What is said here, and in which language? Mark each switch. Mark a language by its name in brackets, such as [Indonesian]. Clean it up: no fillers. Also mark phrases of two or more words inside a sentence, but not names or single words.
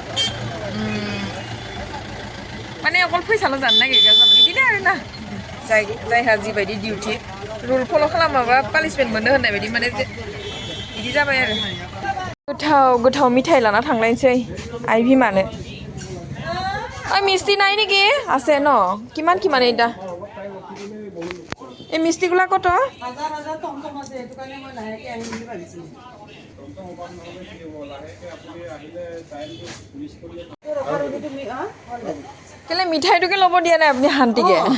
[Bodo] माने अकल फैसाल' जानो नागिरग्रा जाबाय बिदिनो आरोना जायहा जिबायदि डिउटि रुल फल' खालामाबा पानिशमेन्ट मोनो होननाय बायदि माने बिदि जाबाय आरो गोथाव मिठाइ लाना थांलायनोसै आइ बिमानो ओइ मिस्टी [Assamese] নাই নেকি আছে ন কিমান এইটা এই মিষ্টিগুলা কত কেলে মিঠাইটোকে ল'ব দিয়া নাই আপুনি শান্তিকে